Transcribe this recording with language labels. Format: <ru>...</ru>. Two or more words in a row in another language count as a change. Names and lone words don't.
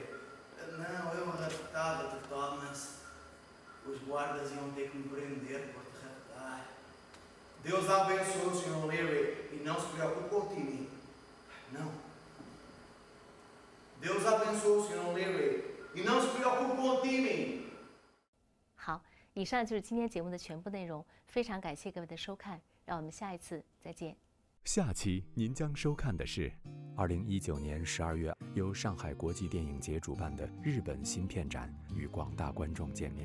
<pt>Não, eu raptava-te, Thomas. Os guardas iam ter que me prender por te raptar. Deus abençoe o Sr. Leary e não se preocupe com o time. Não. Deus abençoe o Sr. Leary e não se preocupe com o time.</pt> <zh>好，以上就是今天节目的全部内容，非常感谢各位的收看，让我们下一次再见。下期您将收看的是2019年12月由上海国际电影节主办的日本新片展，与广大观众见面。</zh>